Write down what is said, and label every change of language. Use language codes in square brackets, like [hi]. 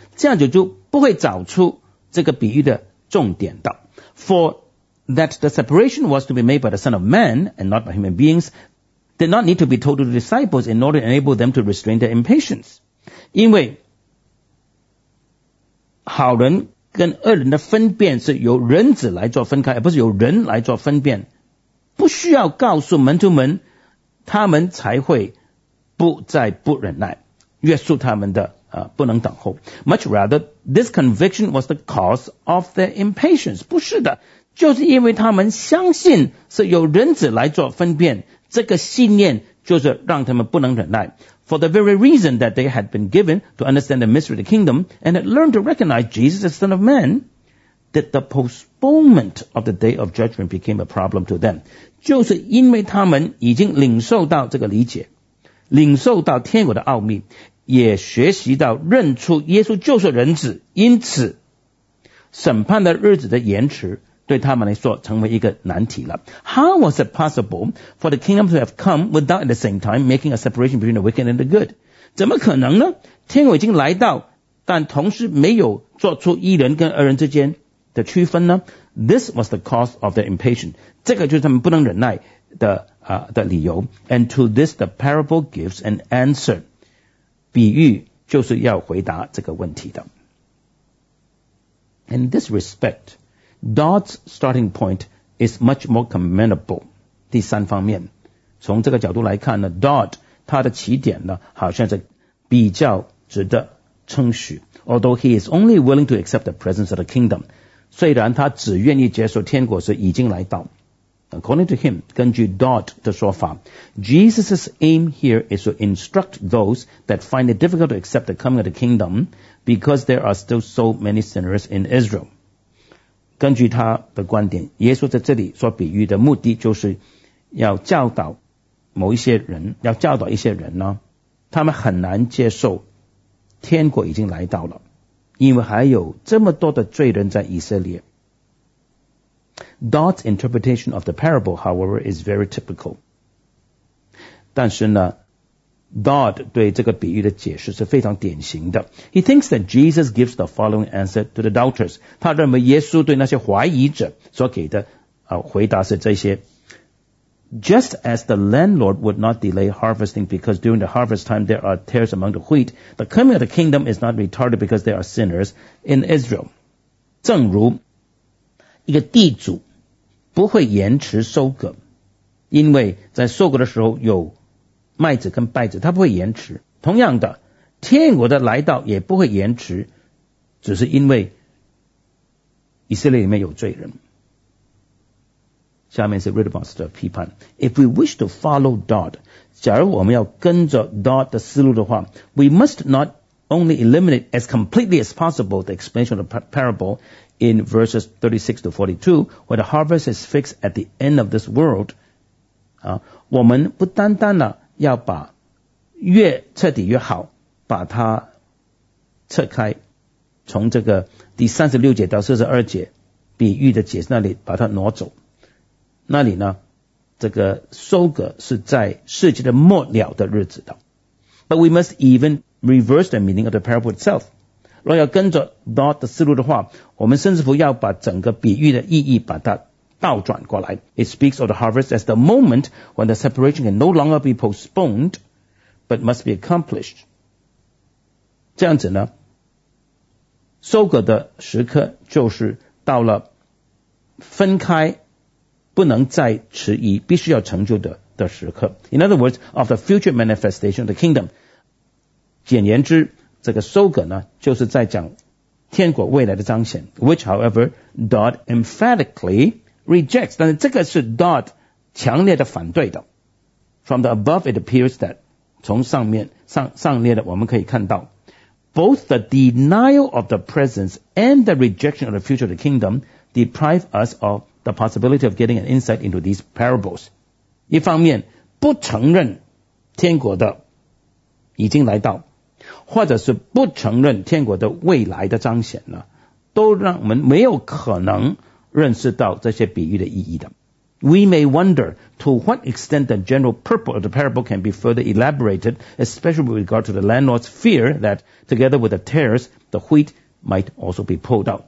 [zh] 这样就不会找出这个比喻的重点的。 [en] For that the separation was to be made by the Son of Man and not by human beings did not need to be told to the disciples in order to enable them to restrain their impatience. [zh] 因为好人跟恶人的分辨是由人子来做分开而不是由人来做分辨。不需要告诉门徒们他们才会不再不忍耐约束他们的不能等候 [en] much rather this conviction was the cause of their impatience [zh] 不是的就是因为他们相信是由人子来做分辨这个信念就是让他们不能忍耐 [en] for the very reason that they had been given to understand the mystery of the kingdom and had learned to recognize Jesus as Son of Man that the postponement of the day of judgment became a problem to them [zh] 就是因为他们已经领受到这个理解领受到天国的奥秘，也学习到认出耶稣就是人子，因此审判的日子的延迟对他们来说成为一个难题了。 [en] How was it possible for the kingdom to have come without at the same time making a separation between the wicked and the good? [zh] 怎么可能呢？天国已经来到，但同时没有做出义人跟恶人之间的区分呢？ [en] This was the cause of their impatience. [zh] 这个就是他们不能忍耐的的理由。 [en] And to this the parable gives an answer. [zh] 比喻就是要回答这个问题的。 [en] In this respect, Dodd's starting point is much more commendable. [zh] 第三方面，从这个角度来看呢， Dodd 他的起点呢好像是比较值得称许。 [en] Although he is only willing to accept the presence of the kingdom, [zh] 虽然他只愿意接受天国是已经来到。 [en] According to him, [zh] 根据 Dodd 的说法， [en] Jesus' aim here is to instruct those that find it difficult to accept the coming of the kingdom because there are still so many sinners in Israel. [zh] 根据他的观点，耶稣在这里所比喻的目的就是要教导某一些人，要教导一些人呢，他们很难接受天国已经来到了，因为还有这么多的罪人在以色列。 [en] Dodd's interpretation of the parable, however, is very typical. [zh] 但是呢 ,Dodd 对这个比喻的解释是非常典型的。 [en] He thinks that Jesus gives the following answer to the doubters. [zh] 他认为耶稣对那些怀疑者所给的回答是这些。 [en] Just as the landlord would not delay harvesting because during the harvest time there are tares among the wheat, the coming of the kingdom is not retarded because there are sinners in Israel. [zh] 正如一个地主不会延迟收割，因为在收割的时候有麦子跟稗子，他不会延迟。同样的，天国的来到也不会延迟，只是因为以色列里面有罪人。下面是 Ridderbos 的批判。 [en] If we wish to follow Dodd, [zh] 假如我们要跟着 Dodd 的思路的话， [en] We must not only eliminate as completely as possible the explanation of the parable in verses 36-42 where the harvest is fixed at the end of this world. [zh] 我们不单单的要把越彻底越好把它撤开，从这个第36节到42节比喻的解释那里把它挪走，那里呢这个收割是在世界的末了的日子的。 [en] But we must even reverse the meaning of the parable itself. [zh] 若要跟着 Dodd 的思路的话，我们甚至乎要把整个比喻的意义把它倒转过来。 [en] It speaks of the harvest as the moment when the separation can no longer be postponed but must be accomplished. [zh] 这样子呢，收割的时刻就是到了分开不能再迟疑，必须要成就 的时刻。 [en] In other words, of the future manifestation of the kingdom. [zh] 简言之，这个收割呢就是在讲天国未来的彰显， [en] which however Dodd emphatically rejects. [zh] 但是这个是 Dodd 强烈的反对的。 [en] From the above it appears that [zh] 从上面 上列的我们可以看到， [en] both the denial of the presence and the rejection of the future of the kingdom deprive us of the possibility of getting an insight into these parables. [zh] 一方面不承认天国的已经来到，或者是不承认天国的未来的彰显呢，都让我们没有可能认识到这些比喻的意义的。 [en] We may wonder to what extent the general purpose of the parable can be further elaborated, especially with regard to the landlord's fear that together with the tares, the wheat might also be pulled out.